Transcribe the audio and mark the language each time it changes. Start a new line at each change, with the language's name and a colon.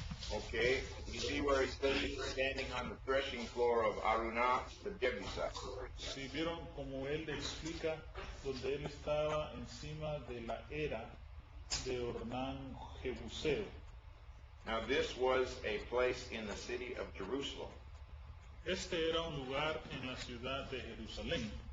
English: Okay, you see where he's standing on the threshing floor of Arunah, the Jebusite.
Spanish: Si vieron como él explica donde él estaba encima de la era de Ornán Jebuseo.
English: Now this was a place in the city of Jerusalem.
Spanish: Este era un lugar en la ciudad de Jerusalén.